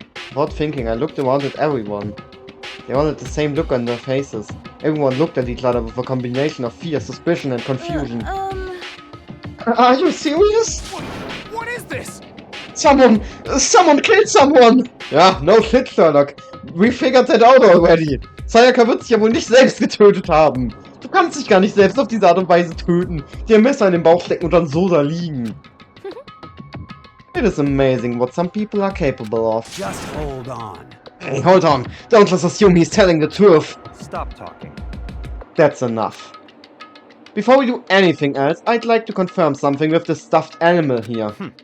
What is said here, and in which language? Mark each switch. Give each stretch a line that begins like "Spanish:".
English: Without thinking, I looked around at everyone. They all had the same look on their faces. Everyone looked at each other with a combination of fear, suspicion and confusion. Are you serious? What is this? Someone killed someone! Ja, no shit, Sherlock. We figured that out already.
German: Sayaka wird sich ja wohl nicht selbst getötet haben. Du kannst dich gar nicht selbst auf diese Art und Weise töten. Dir ein Messer in den Bauch stecken und dann so da liegen.
English: It is amazing what some people are capable of. Just hold on. Hey, hold on. Don't just assume he's telling the truth. Stop talking. That's enough. Before we do anything else, I'd like to confirm something with the stuffed animal here.